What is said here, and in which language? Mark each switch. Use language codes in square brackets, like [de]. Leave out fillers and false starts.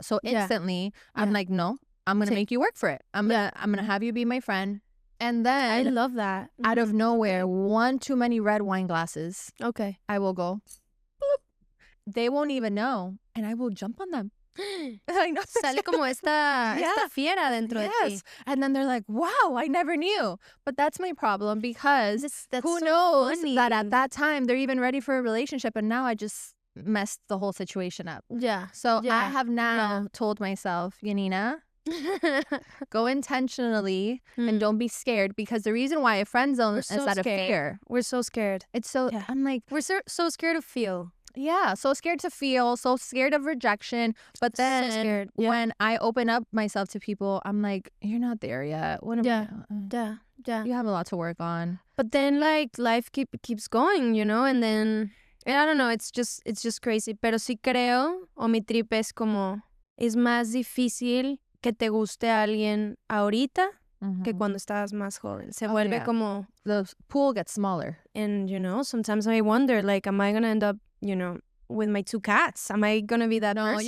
[en] So instantly, I'm like, no, I'm gonna make you work for it. I'm gonna have you be my friend. And then I love that. Out of nowhere, one too many red wine glasses. Okay. I will go. Bloop. They won't even know, and I will jump on them. I know. [es] Sale como esta fiera dentro de ti. [en] And then they're like, wow, I never knew. But that's my problem because that's who so knows funny. that at that time they're even ready for a relationship, and now I just messed the whole situation up. Yeah. So I have now told myself, Yanina, go intentionally and don't be scared, because the reason why I friend zone is out of fear. We're so scared. It's so I'm like, we're so scared to feel. Yeah, so scared to feel, so scared of rejection. But then so scared. When I open up myself to people, I'm like, you're not there yet. What am Yeah. You have a lot to work on. But then like life keeps going, and then I don't know, it's just crazy. [es] Pero sí creo, o mi trip es como, es más difícil que te guste alguien ahorita que cuando estabas más joven. Se vuelve como... [en] The pool gets smaller. And, sometimes I wonder, like, am I going to end up, with my 2 cats? Am I going to be that person?